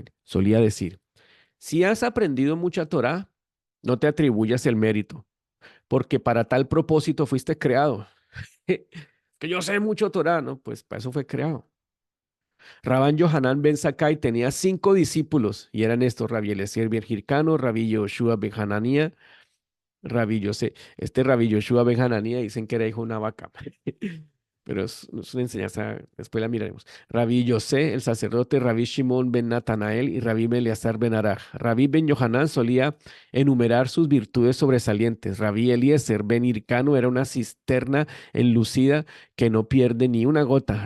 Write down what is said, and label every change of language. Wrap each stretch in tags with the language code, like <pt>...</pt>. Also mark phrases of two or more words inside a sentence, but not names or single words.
<es>Solía decir, si has aprendido mucha Torah, no te atribuyas el mérito porque para tal propósito fuiste creado. Que yo sé mucho Torah, ¿no? Pues para eso fue creado. Rabán Yohanan ben Zakkai tenía 5 discípulos y eran estos: Rabbi Eliezer ben Hircano, Rabbi Yoshua ben Hananía, Rabbi Yose. Este Rabbi Yoshua ben Hananía dicen que era hijo de una vaca. pero es una enseñanza, después la miraremos. Rabí Yosé, el sacerdote, Rabí Shimón ben Natanael y Rabí Eleazar ben Araj. Rabí ben Yohanan solía enumerar sus virtudes sobresalientes. Rabí Eliezer ben Hircano era una cisterna enlucida que no pierde ni una gota.</es>